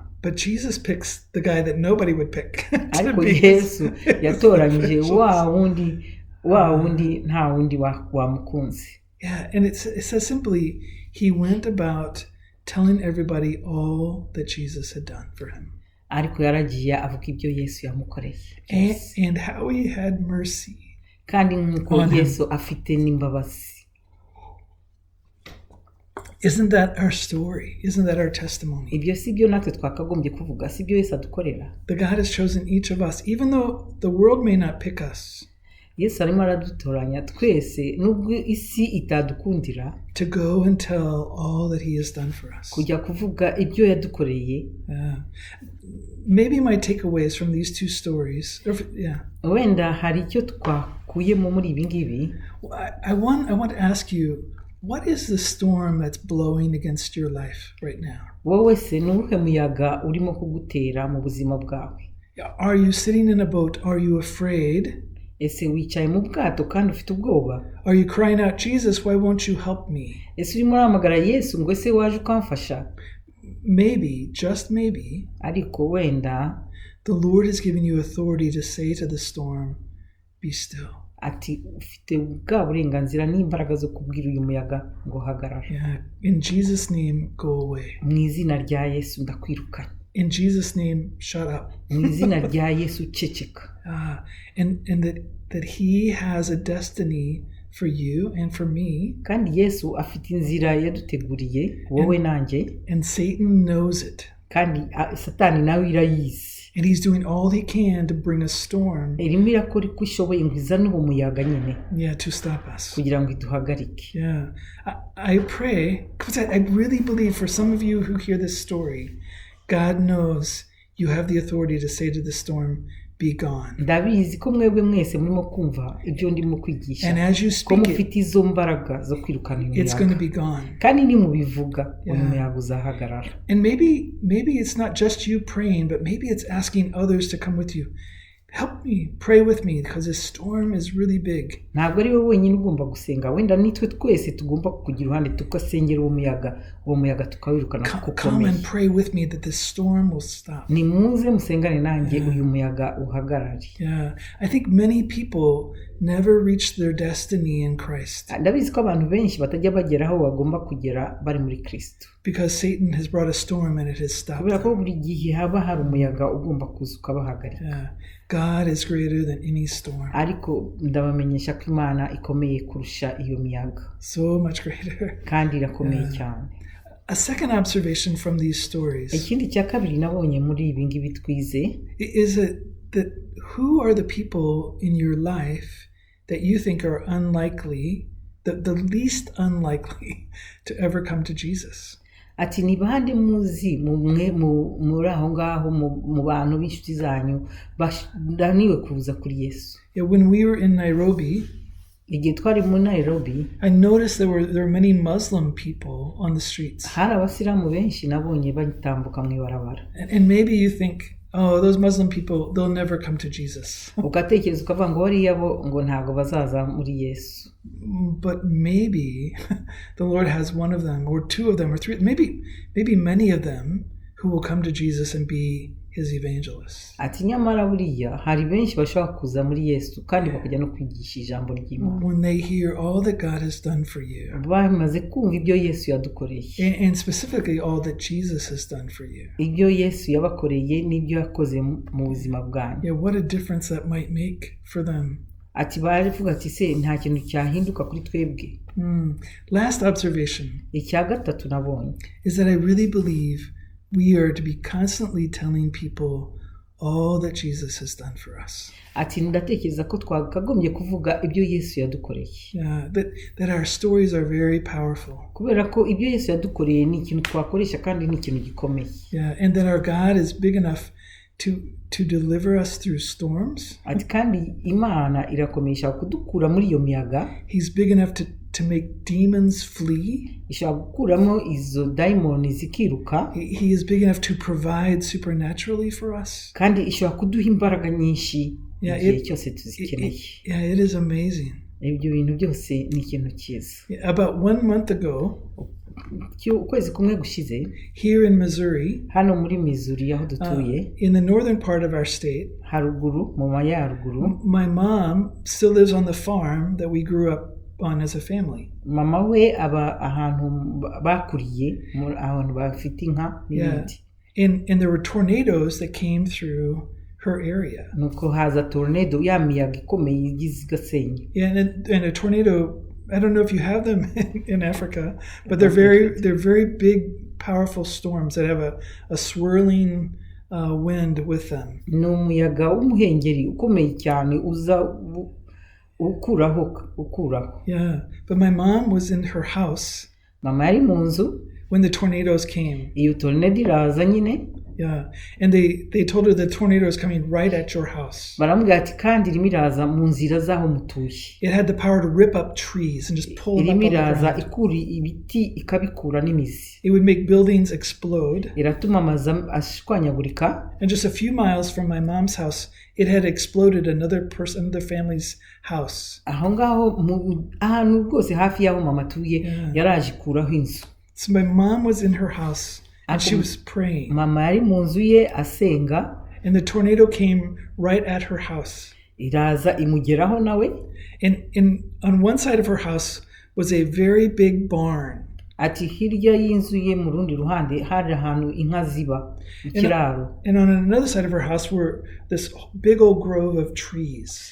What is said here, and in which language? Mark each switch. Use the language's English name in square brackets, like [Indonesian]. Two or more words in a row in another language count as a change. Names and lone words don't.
[English] But Jesus picks the guy that nobody would pick. to [Kinyarwanda] Ariko [English] be his- [Kinyarwanda] Yesu yatoranyije wa wundi nta wundi wamukunze. [English] Yeah, and it says simply, he went about telling everybody all that Jesus had done for him. [Kinyarwanda] Ariko yaragiye avuga ibyo Yesu yamukoreye [English] And how he had mercy. [Kinyarwanda] kandi nk'uko [English] On him. [Kinyarwanda] Yesu afite n'imbabazi. [English] Isn't that our story? Isn't that our testimony? [Kinyarwanda] Ibyo si byo natwe twakagombye kuvuga, si byo Yesu adukorera. [English] The God has chosen each of us, even though the world may not pick us, [Kinyarwanda] Yesu arimo aradutoranya twese nubwo isi itadukundira, [English] to go and tell all that he has done for us. [Kinyarwanda] kujya kuvuga ibyo yadukoreye. [English] Maybe my takeaways from these two stories, [Kinyarwanda] Wenda hari icyo twakuyemo muri ibi ngibi. [English] I want to ask you, what is the storm that's blowing against your life right now? [Kinyarwanda] Wowe se ni uwuhe muyaga urimo kugutera mu buzima bwawe? [English] Are you sitting in a boat? Are you afraid? [Kinyarwanda] Ese wicaye mu bwato kandi ufite ubwoba? [English] Are you crying out, Jesus, why won't you help me? [Kinyarwanda] Ese urimo uramagara Yesu ngo ese waje ukamfasha? [English] Maybe, just maybe, [Kinyarwanda] Ariko wenda [English] the Lord has given you authority to say to the storm, be still. [Kinyarwanda] ati ufite bwa burenganzira n'imbaraga zo kubwira uyu muyaga ngo hagarara. [English] Yeah. In Jesus' name, go away. [Kinyarwanda] Mu izina rya Yesu ndakwirukanye. [English] In Jesus' name, shut up. [Kinyarwanda] Mu izina rya Yesu ceceka. [English] And that he has a destiny for you and for me. [Kinyarwanda] Kandi Yesu afite inzira yaduteguriye wowe nanjye, [English] And Satan knows it. [Kinyarwanda] kandi Satani nawe irayizi. [English] And he's doing all he can to bring a storm. [Kinyarwanda] Irimo irakora uko ishoboye ngo izane uwo muyaga nyine [English] Yeah, to stop us. [Kinyarwanda] kugira ngo iduhagarike. [English] Yeah. I pray, because I really believe for some of you who hear this story, God knows you have the authority to say to the storm, be gone. [Kinyarwanda] Ndabizi ko mwebwe mwese murimo kumva ibyo ndimo kwigisha, [English] And as you [Kinyarwanda] ko [English] speak it, [Kinyarwanda] mufite izo mbaraga zo kwirukana uyu [English] it's going to [Kinyarwanda] muyaga, [English] be gone. [Kinyarwanda] kandi nimubivuga uyu [English] Yeah. [Kinyarwanda] muyaga uzahagarara. [English] And maybe it's not just you praying, but maybe it's asking others to come with you. Help me, pray with me, because this storm is really big. [Kinyarwanda] Ntabwo ari wowe wenyine ugomba gusenga, wenda nitwe twese tugomba kugira uruhande tukasengera uwo muyaga tukawirukana kuko [English] Come [Kinyarwanda] ukomeye. [English] and pray with me that this storm will stop. [Kinyarwanda] Nimuze musengane nanjye uyu muyaga uhagarare. [English] Yeah, I think many people never reach their destiny in Christ [Kinyarwanda] Ndabizi ko abantu benshi batajya bagera aho bagomba kugera bari muri Kristo, [English] because Satan has brought a storm and it has stopped [Kinyarwanda] kubera ko [English] them. [Kinyarwanda] buri gihe haba hari umuyaga ugomba kuza ukabahagarika. [English] Yeah. God is greater than any storm. [Kinyarwanda] Ariko ndabamenyesha ko Imana ikomeye kurusha iyo miyaga, [English] So much greater. [Kinyarwanda] kandi irakomeye cyane. [English] A second observation from these stories [Kinyarwanda] Ikindi cya kabiri nabonye muri ibi ngibi twize, [English] is that who are the people in your life that you think are unlikely, the least unlikely to ever come to Jesus? [Kinyarwanda] ati ni bande muzi mumwe muri aho ngaho mu bantu b'inshuti zanyu bashaniwe kuza kuri Yesu. [English] Yeah, when we were in Nairobi, [Kinyarwanda] Igihe twari muri Nairobi, [English] I noticed there were many Muslim people on the streets. [Kinyarwanda] hari abasilamu benshi nabonye batambuka mu ibarabara. [English] And maybe you think, oh, those Muslim people, they'll never come to Jesus. [Kinyarwanda] Ugatekereza ukavuga ngo bariya bo ngo ntago bazaza muri Yesu. [English] But maybe the Lord has one of them, or two of them, or three, maybe many of them who will come to Jesus and be his evangelists. [Kinyarwanda] Ati nyamara buriya hari benshi bashobora kuza muri Yesu kandi bakajya no kwigisha ijambo ry'Imana. [English] When they hear all that God has done for you, [Kinyarwanda] Bamaze kumva ibyo Yesu yadukoreye, [English] and specifically all that Jesus has done for you. [Kinyarwanda] ibyo Yesu yabakoreye n'ibyo yakoze mu buzima bwanyu. [English] Yeah, what a difference that might make for them. [Kinyarwanda] Ati barivuga ati se nta kintu cyahinduka kuri twebwe. [English] Last observation [Kinyarwanda] Icya gatatu nabonye [English] is that I really believe we are to be constantly telling people all that Jesus has done for us. [Kinyarwanda] ati ndatekereza ko twakagombye kuvuga ibyo Yesu yadukoreye, [English] That our stories are very powerful. [Kinyarwanda] kubera ko ibyo Yesu yadukoreye ni ikintu twakoresha kandi ni ikintu gikomeye. [English] Yeah, and that our God is big enough to deliver us through storms. [Kinyarwanda] Ati kandi Imana irakomesha kudukura muri iyo miyaga. [English] He's big enough to make demons flee. [Kinyarwanda] Ishobora gukuramo izo daimoni zikiruka, [English] He is big enough to provide supernaturally for us. [Kinyarwanda] kandi ishobora kuduha imbaraga nyinshi [English] Yeah, [Kinyarwanda] igihe cyose tuzikeneye. [English] It is amazing. [Kinyarwanda] Ibyo bintu byose ni ikintu cyiza. [English] About 1 month ago, [Kinyarwanda] ukwezi kumwe gushize [English] here in Missouri, [Kinyarwanda] hano muri Missouri aho dutuye [English] in the northern part of our state, [Kinyarwanda] haruguru mu majyaruguru, [English] my mom still lives on the farm that we grew up on as a family. [Kinyarwanda] mama we aba ahantu bakuriye, ahantu bafite inka n'ibindi. [English] And there were tornadoes that came through her area. [Kinyarwanda] Nuko haza tornado, ya miyaga ikomeye igize igasenya. [English] And a tornado, I don't know if you have them in Africa, but they're very big, powerful storms that have a swirling wind with them. [Kinyarwanda] Ni umuyaga w'umuhengeri ukomeye cyane uza ukuraho. [English] Yeah, but my mom was in her house [Kinyarwanda] Mama yari mu nzu [English] when the tornadoes came. [Kinyarwanda] iyo tornado iraza nyine. [English] Yeah, and they told her the tornado is coming right at your house. [Kinyarwanda] Baramubwira ati kandi irimo iraza mu nzira z'aho mutuye. [English] It had the power to rip up trees and just pull them up [Kinyarwanda] Irimo [English] off the [Kinyarwanda] iraza [English] ground. [Kinyarwanda] ikura ibiti ikabikura n'imizi. [English] It would make buildings explode. [Kinyarwanda] Iratuma amazu ashwanyagurika. [English] And just a few miles from my mom's house, it had exploded another family's house. [Kinyarwanda] Aho ngaho ahantu rwose hafi y'aho mama atuye yaraje ikuraho inzu. [English] So my mom was in her house and she was praying. [Kinyarwanda] Mama yari mu nzu ye asenga. [English] And the tornado came right at her house. [Kinyarwanda] Iraza imugeraho nawe. [English] And on one side of her house was a very big barn. [Kinyarwanda] Ati hirya y'inzu ye mu rundi ruhande hari ahantu inka ziba, ikiraro. [English] And on another side of her house were this big old grove of trees.